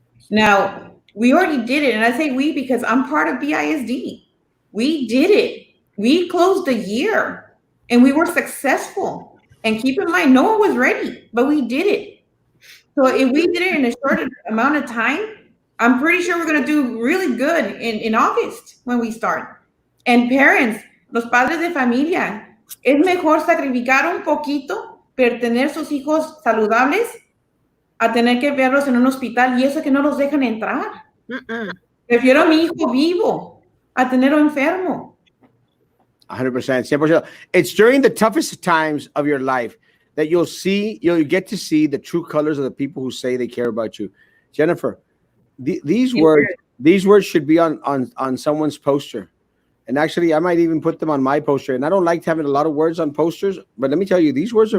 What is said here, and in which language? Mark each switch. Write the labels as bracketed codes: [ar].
[en] Now, we already did it, and I say we because I'm part of BISD. We did it. We closed the year, and we were successful. And keep in mind, no one was ready, but we did it. So if we did it in a short amount of time, I'm pretty sure we're going to do really good in August when we start. And parents, [es] los padres de familia, es mejor sacrificar un poquito para tener sus hijos saludables a tener que verlos en un hospital y eso que no los dejan entrar. Prefiero a mi hijo vivo a tenerlo enfermo. 100%, 100%. [en] It's during the toughest times of your life that you'll get to see the true colors of the people who say they care about you. Jennifer, these words should be on someone's poster. And actually, I might even put them on my poster. And I don't like having a lot of words on posters, but let me tell you, these words are